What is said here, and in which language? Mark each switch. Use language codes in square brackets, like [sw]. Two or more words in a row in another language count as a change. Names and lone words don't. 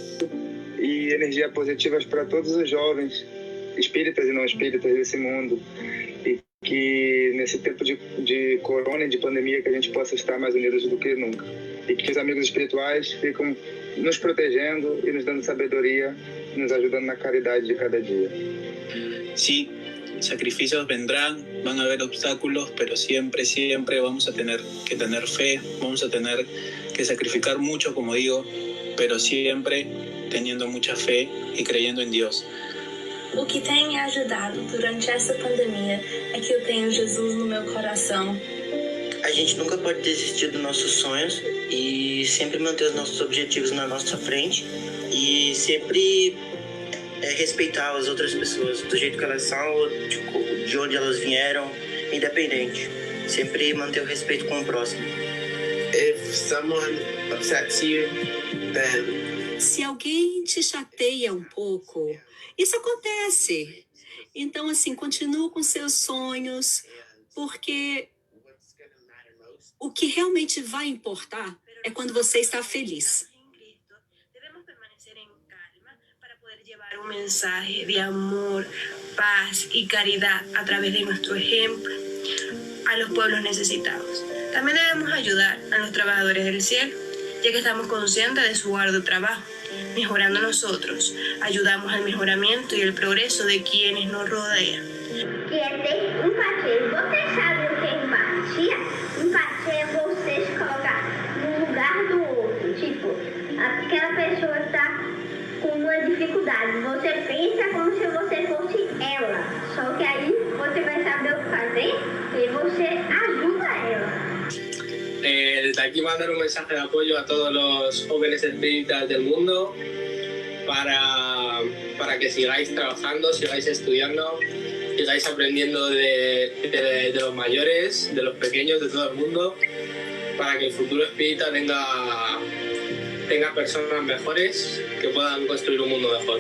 [pt] E energia positivas para todos os jovens, espíritas e não espíritas desse mundo, e que nesse tempo de corona e de pandemia que a gente possa estar mais unidos do que nunca, e que os amigos espirituais ficam nos protegendo e nos dando sabedoria, nos ajudando na caridade de cada dia. [es] Sí, sacrificios vendrán, van a haber obstáculos, pero siempre vamos a tener que tener fe, vamos a tener que sacrificar mucho, como digo, pero siempre teniendo mucha fe y creyendo en Dios. [pt] O que tem me ajudado durante essa pandemia é que eu tenho Jesus no meu coração. A gente nunca pode desistir dos nossos sonhos e sempre manter os nossos objetivos na nossa frente e sempre respeitar as outras pessoas do jeito que elas são, de onde elas vieram, independente. Sempre manter o respeito com o próximo. [en] If someone upsets you, then... [pt] Se alguém te chateia um pouco, isso acontece. Então, assim, continua com seus sonhos, porque o que realmente vai importar é quando você está feliz. [es] Llevar un mensaje de amor, paz y caridad a través de nuestro ejemplo a los pueblos necesitados. También debemos ayudar a los trabajadores del cielo, ya que estamos conscientes de su arduo trabajo. Mejorando nosotros, ayudamos al mejoramiento y el progreso de quienes nos rodean. [pt] Que é ter empatia. Você sabe o que é empatia? Empatia é você se colocar no lugar do outro. Tipo, aquela pessoa está com uma dificuldade. Você pensa como se você fosse ela. Só que aí você vai saber o que fazer e você ajuda ela. [es] Desde aquí mandar un mensaje de apoyo a todos los jóvenes espíritas del mundo para que sigáis trabajando, sigáis estudiando, sigáis aprendiendo de los mayores, de los pequeños, de todo el mundo, para que el futuro espírita tenga personas mejores que puedan construir un mundo mejor.